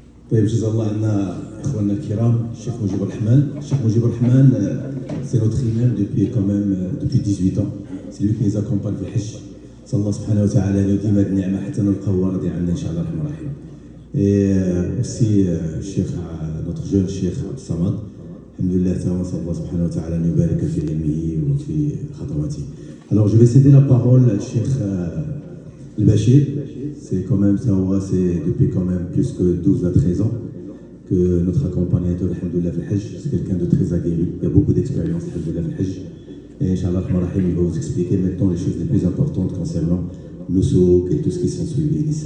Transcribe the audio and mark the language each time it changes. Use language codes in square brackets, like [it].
[ar] طيب جزا الله عنا اخواننا الكرام الشيخ مجيب الرحمن. [fr] الشيخ مجيب الرحمن c'est notre imam depuis 18 ans. C'est lui qui nous accompagne [ar] في الحج. صلى الله سبحانه وتعالى أن يديم هذه النعمة حتى نلقاو راضي عنا إن شاء الله الرحمن الرحيم. [fr] Et aussi [ar] الشيخ [fr] notre jeune [ar] الشيخ عبد الصمد الحمد لله تعالى صلى الله سبحانه وتعالى أن يبارك في علمه وفي خطواته. [fr] Alors je vais céder la parole à Cheikh Al-Bashir. C'est quand même ça, c'est depuis quand même plus que 12 à 13 ans que notre accompagnateur, alhamdoulilah, fil Hajj, c'est quelqu'un de très aguerri. Il y a beaucoup d'expérience, alhamdoulilah, fil Hajj. Et Inch'Allah, il va vous expliquer maintenant les choses les plus importantes concernant nos souk et tout ce qui s'en suivi.